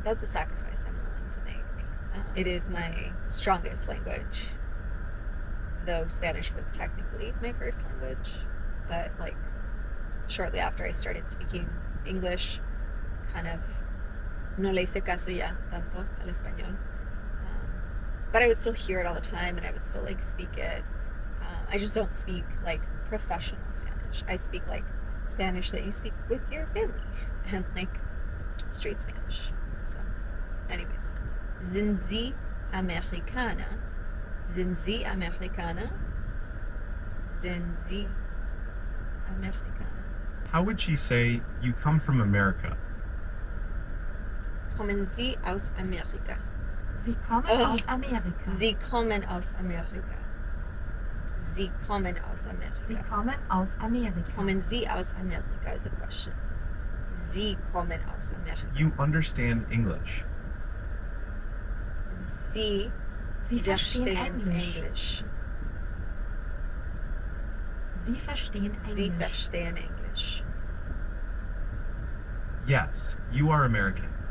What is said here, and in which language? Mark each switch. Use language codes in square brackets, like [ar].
[en] That's a sacrifice I'm willing to make. It is my strongest language, though Spanish was technically my first language, but like shortly after I started speaking English, kind of [es] no le hice caso ya tanto al español, [en] but I would still hear it all the time and I would still like speak it. I just don't speak like professional Spanish. I speak like Spanish that you speak with your family and like straight Spanish. So anyways, [de] sind Sie Amerikaner? Sind Sie Amerikaner? Sind Sie Amerikaner. [en] How would she say, you come from America? [de] Kommen Sie aus Amerika? Sie kommen Oh. aus Amerika. Sie kommen aus Amerika. Sie kommen aus Amerika. Sie kommen aus Amerika. Kommen Sie aus Amerika [en] is a question. [de] Sie kommen aus Amerika. [en] You understand English. [de] Sie Sie verstehen verstehen Englisch. Englisch. Sie verstehen Sie Englisch. verstehen Englisch. [en] Yes, you are American.